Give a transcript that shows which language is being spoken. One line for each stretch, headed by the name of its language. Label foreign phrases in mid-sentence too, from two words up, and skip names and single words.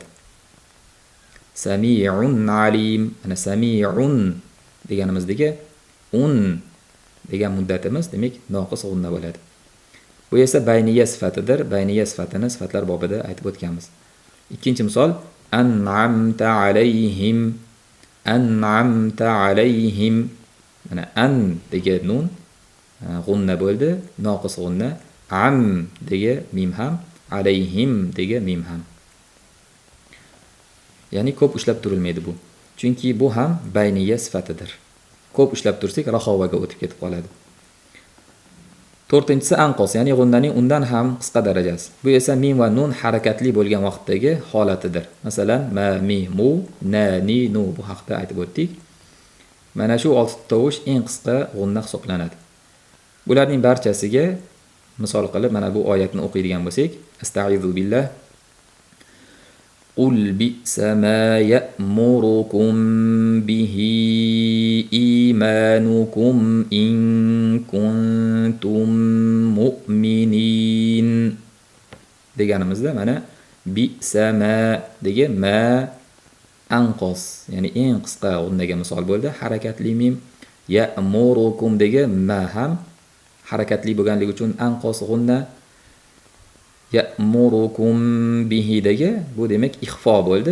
Arabic: سميع عليم.
Uzbek: Ana sami'un deganimizdagi un degan muddatimiz demak noqis g'unna bo'ladi. Bu esa bayniya sifatidir. Bayniya sifatini sifatlar bobida aytib o'tganmiz. Ikkinchi misol
Arabic: أنعمت عليهم. أنعمت عليهم.
Uzbek: Mana an degan nun g'unna bo'ldi, noqis g'unna. Am degan mim ham, alayhim degan mim ham. Ya'ni ko'p ushlab turilmaydi bu. Chunki bu ham bayniya sifatidir. Ko'p ushlab tursak rahovaga o'tib ketib qoladi. To'rtinchisi anqos, ya'ni g'unnaning undan ham qisqa darajasi. Bu esa mim va nun harakatli bo'lgan vaqtdagi holatidir. Masalan, ma, mi, mu, na, ni, nu bu haqda aytib o'tdik. Mana shu 6 tovush eng qisqa g'unna hisoblanadi. Bularning barchasiga misol qilib mana bu oyatni o'qiydigan bo'lsak,
Arabic: أستعيذ بالله. قل بئس ما يأمركم به إيمانكم إن كنتم مؤمنين
Uzbek: deganimizda mana
Arabic: بئس ما
Uzbek: degan ma anqos, ya'ni eng qisqa g'unnaga misol bo'ldi. Harakatli mim ya'murukum degan ma ham harakatli bo'lganligi uchun anqos g'unna.
Arabic: يأمركم به
Uzbek: degi bu demak ixfo bo'ldi.